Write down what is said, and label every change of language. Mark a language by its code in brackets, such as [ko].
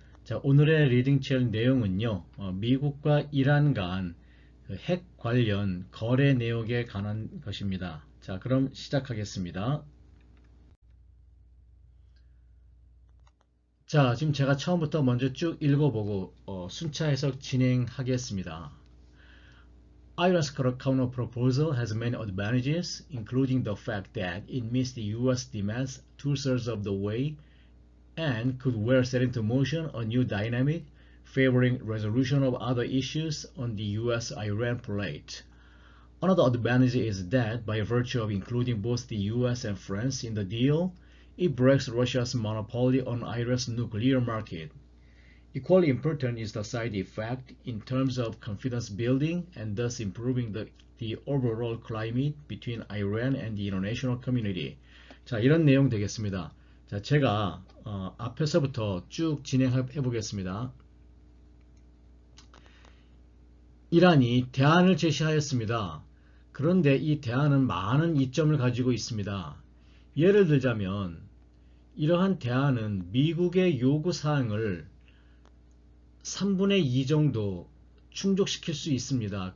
[ko] 자, 오늘의 리딩 챌린지 내용은요, 미국과 이란 간 핵 관련 거래 내역에 관한 것입니다. 자, 그럼 시작하겠습니다. 자, 지금 제가 처음부터 먼저 쭉 읽어보고 순차 해석 진행하겠습니다. [en] Iran's counter proposal has many advantages, including the fact that it meets the U.S. demands two-thirds of the way and could well set into motion a new dynamic favoring resolution of other issues on the US-Iran plate. Another advantage is that by virtue of including both the US and France in the deal, it breaks Russia's monopoly on Iran's nuclear market. Equally important is the side effect in terms of confidence building and thus improving the overall climate between Iran and the international community. [ko] 자, 이런 내용 되겠습니다. 자, 제가 앞에서부터 쭉 진행해 보겠습니다. 이란이 대안을 제시하였습니다. 그런데 이 대안은 많은 이점을 가지고 있습니다. 예를 들자면 이러한 대안은 미국의 요구사항을 3분의 2 정도 충족시킬 수 있습니다.